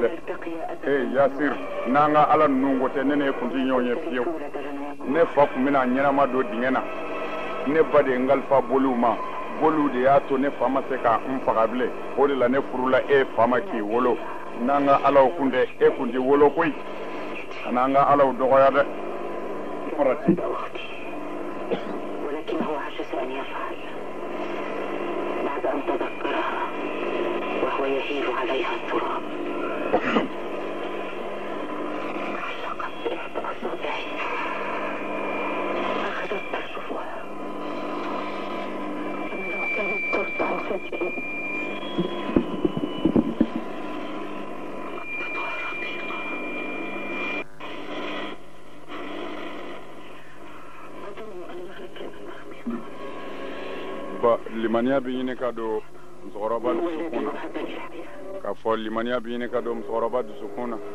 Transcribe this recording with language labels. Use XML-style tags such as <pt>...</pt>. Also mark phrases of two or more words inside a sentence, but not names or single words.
<bm>dɛ yasir n'an ka ala ninnu ko tɛ ne n'e kun tɛ ɲɔgɔn ye fiyewu ne fa tun bɛna ɲɛnama don dingɛ na ne ba de ye n kalifa boliw ma boliw de y'a to ne fa ma se ka n faga bilen o de la ne furula e fa ma k'i wolo n'an ka alaw kun tɛ e kun tɛ wolo koyi ka n'an ka alaw dɔgɔya dɛ farati</bm> <ar>ولكنه عجز أن يفعل بعد أن تذكرها وهو يهيل عليها التراب علقت بإحدى أصابعه أخذت ترجفها لو كانت ترضع فجأة</ar> <bm>limaniya bɛ ɲini ka don musokɔrɔba dusukun na k'a fɔ limaniya bɛ ɲini ka don musokɔrɔba dusukun na</bm>